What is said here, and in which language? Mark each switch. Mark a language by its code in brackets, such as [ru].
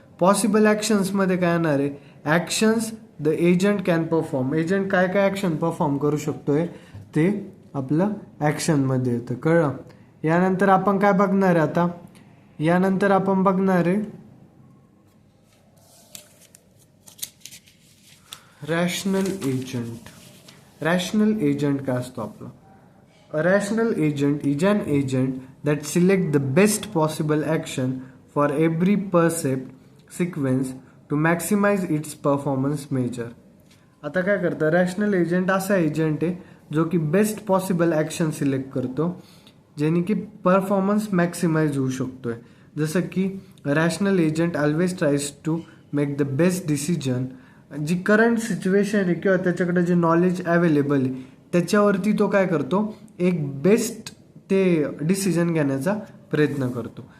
[mr] Possible ॲक्शन्समध्ये काय येणार आहे, [en] actions the agent can perform, [mr] agent काय काय ॲक्शन परफॉर्म करू शकतोय ते आपलं ॲक्शनमध्ये येतं. कळलं? यानंतर आपण काय बघणार आहे आता, यानंतर आपण बघणार आहे रॅशनल एजंट. रॅशनल एजंट काय असतो आपला, [en] a rational agent is an agent that select the best possible action for every percept sequence to maximize its performance measure. [mr] आता काय करतं, रॅशनल एजंट असा एजंट आहे जो की बेस्ट पॉसिबल ॲक्शन सिलेक्ट करतो ज्याने की परफॉर्मन्स मॅक्सिमाइज होऊ शकतोय. जसं की [en] rational agent always tries to make the best decision, [mr] G current situation आहे किंवा त्याच्याकडे जे नॉलेज अवेलेबल आहे त्याच्यावरती तो काय करतो, एक बेस्ट ते डिसिजन घेण्याचा प्रयत्न करतो.